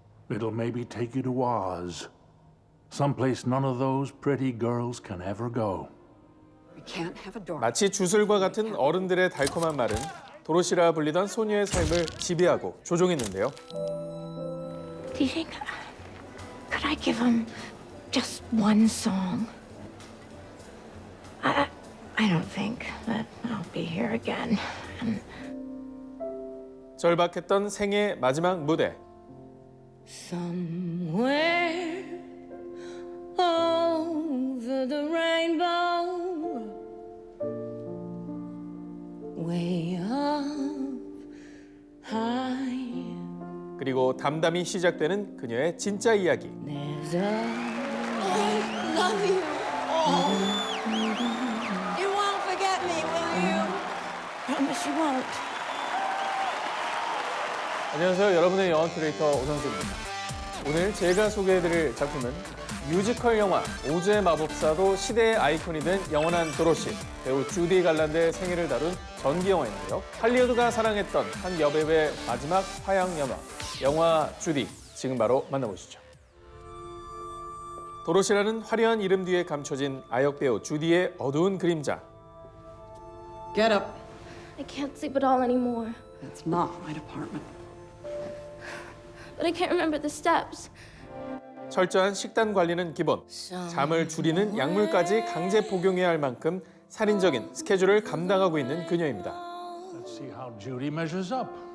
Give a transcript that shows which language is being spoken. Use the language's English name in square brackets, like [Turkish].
[English] It'll maybe take you to Oz, someplace none of those pretty girls can ever go. [Korean] 마치 주술과 같은 어른들의 달콤한 말은 도로시라 불리던 소녀의 삶을 지배하고 조종했는데요. [English] Do you think could I give him just one song? I don't think that I'll be here again. [Korean] 절박했던 생애 마지막 무대. [English] Somewhere over the rainbow, way up high. [Korean] 그리고 담담히 시작되는 그녀의 진짜 이야기. [English] There's a love you. You won't forget me, will you? Promise you won't. [Korean] 안녕하세요. 여러분의 영화 큐레이터 오상수입니다. 오늘 제가 소개해드릴 작품은 뮤지컬 영화 오즈의 마법사도 시대의 아이콘이 된 영원한 도로시, 배우 주디 갈란드의 생애를 다룬 전기 영화인데요. 할리우드가 사랑했던 한 여배우의 마지막 화양 영화 주디, 지금 바로 만나보시죠. 도로시라는 화려한 이름 뒤에 감춰진 아역 배우 주디의 어두운 그림자. [English] Get up. I can't sleep at all anymore. That's not my department. But I can't remember the steps. [Korean] 철저한 식단 관리는 기본, 잠을 줄이는 약물까지 강제 복용해야 할 만큼 살인적인 스케줄을 감당하고 있는 그녀입니다. [English] Let's see how Judy measures up.